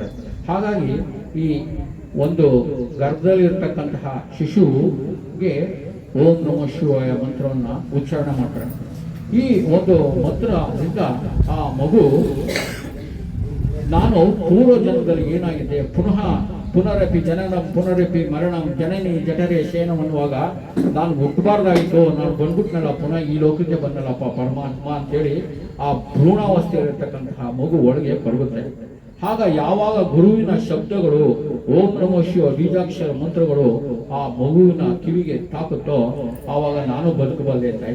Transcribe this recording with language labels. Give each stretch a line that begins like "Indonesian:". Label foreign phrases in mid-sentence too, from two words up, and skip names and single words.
Kannada: ಹಾಗಾಗಿ ಈ ಒಂದು ಗರ್ಭದಲ್ಲಿರ್ತಕ್ಕಂತಹ ಶಿಶುವಿಗೆ
Sanskrit: ಓಂ ನಮಃ ಶಿವಾಯ
Kannada: ಮಂತ್ರವನ್ನ ಉಚ್ಚಾರಣೆ ಮಾಡ್ತಾರೆ. ಈ ಒಂದು ಮಂತ್ರದಿಂದ ಆ ಮಗು ನಾನು ಪೂರ್ವ ಜನ್ಮದಲ್ಲಿ ಏನಾಗಿದೆ,
Sanskrit: ಪುನರಪಿ ಜನನಂ ಪುನರಪಿ ಮರಣಂ ಜನನಿ ಜಠರೇ ಶಯನಂ
Kannada: ಅನ್ನುವಾಗ ನಾನು ಹುಟ್ಟಬಾರ್ದಾಗಿತ್ತು, ನಾನು ಬಂದ್ಬಿಟ್ನಲ್ಲ, ಪುನಃ ಈ ಲೋಕಕ್ಕೆ ಬಂದಲ್ಲಪ್ಪ ಪರಮಾತ್ಮ ಅಂತೇಳಿ ಆ ಭ್ರೂಣಾವಸ್ಥೆಯಲ್ಲಿರ್ತಕ್ಕಂತಹ ಮಗು ಒಳಗೆ ಬರುತ್ತೆ. ಆಗ ಯಾವಾಗ ಗುರುವಿನ ಶಬ್ದಗಳು
Sanskrit: ಓಂ ನಮೋ ಶಿವ
Kannada: ಬೀಜಾಕ್ಷರ ಮಂತ್ರಗಳು ಆ ಮಗುವಿನ ಕಿವಿಗೆ ತಾಕುತ್ತೋ ಆವಾಗ ನಾನು ಬದುಕಬಲ್ಲೆ ಅಂತ.